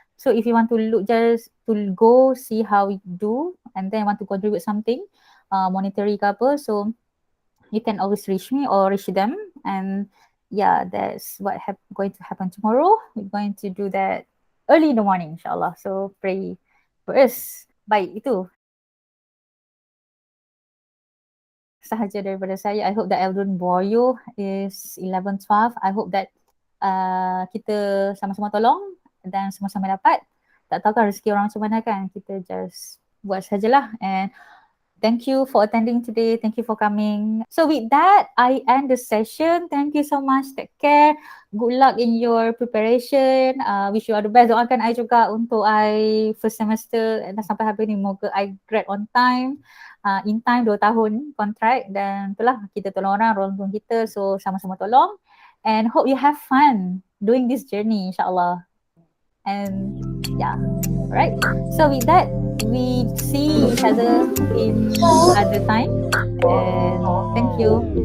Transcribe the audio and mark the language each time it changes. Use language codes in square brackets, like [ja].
[en] So if you want to look, just to go see how we do and then want to contribute something monetary [ms] ke apa, [en] so you can always reach me or reach them. And yeah, that's what going to happen tomorrow. We're going to do that early in the morning, insyaAllah. So pray for us. [ms] Baik, itu sahaja daripada saya. [en] I hope that I don't bore you. It's 11:12. I hope that [ms] kita sama-sama tolong dan sama-sama dapat. Tak tahu kan rezeki orang macam mana kan. Kita [en] just [ms] buat sajalah. [en] And thank you for attending today. Thank you for coming. So with that, I end the session. Thank you so much. Take care. Good luck in your preparation. Wish you all the best. [ms] Doakan I juga untuk I [en] first semester [ms] dan sampai habis ni. Moga I [en] grad on time. In time [ms] 2 tahun kontrak, dan itulah kita tolong orang kita. So sama-sama tolong. [en] And hope you have fun doing this journey, insyaAllah. And yeah, alright. So with that, we see each other in other time. And thank you.